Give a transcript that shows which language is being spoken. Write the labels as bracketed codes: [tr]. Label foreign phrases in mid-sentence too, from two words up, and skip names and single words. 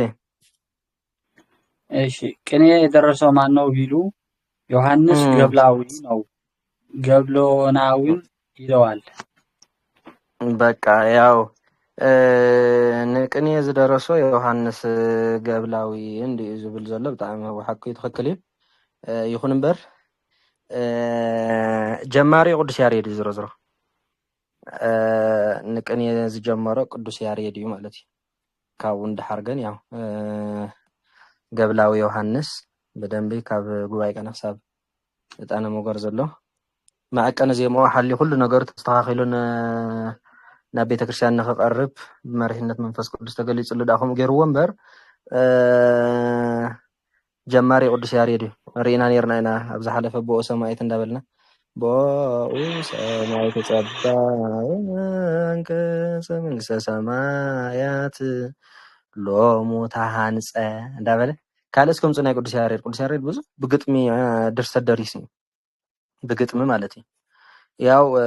[am] እሺ ቅኔ የደረሰው ማን ነው ቢሉ ዮሐንስ ገብላዊ ነው። ገብሎናዊም ይለዋል። [ti] በቃ ያው ንቅኔ ዝደረሶ ዮሐንስ ገብላዊ እንዲኡ ዝብል ዘሎ ብጣዕሚ ሓቂ ትኽክል እዩ ይኹን እምበር ጀማሪ ቅዱስ ያሬድ እዩ ዝሮ ንቅኔ ዝጀመሮ ቅዱስ ያሬድ እዩ ማለት እዩ ካብኡ እንድሓር ግን ያው ገብላዊ ዮሐንስ በደንብ ካብ ጉባኤ ቀና ክሳብ እጣነ ሞገር ዘሎ ማዕቀነ ዜማው ሓሊ ኩሉ ነገሩ ተስተኻኺሉን ናብ ቤተክርስትያን ንኽቐርብ ብመሪሕነት መንፈስ ቅዱስ ተገሊጹሉ ዳኹም ገይርዎ እምበር ጀማሪ ቅዱስ ያሬድ እዩ ርኢና ነርና ኢና ኣብ ዝሓለፈ [gez] ብኦ ሰማያት [ti] እንዳበልና [gez] ብኦ ሰማያት ጸባንከ መንግስተ ሰማያት ሎሙ ተሃንጸ [ti] እንዳበለ ካልእስ ከምፁ ናይ ቅዱስ ያሬድ ብዙሕ ብግጥሚ ድርሰት ደሪሱ ብግጥሚ ማለት እዩ ያው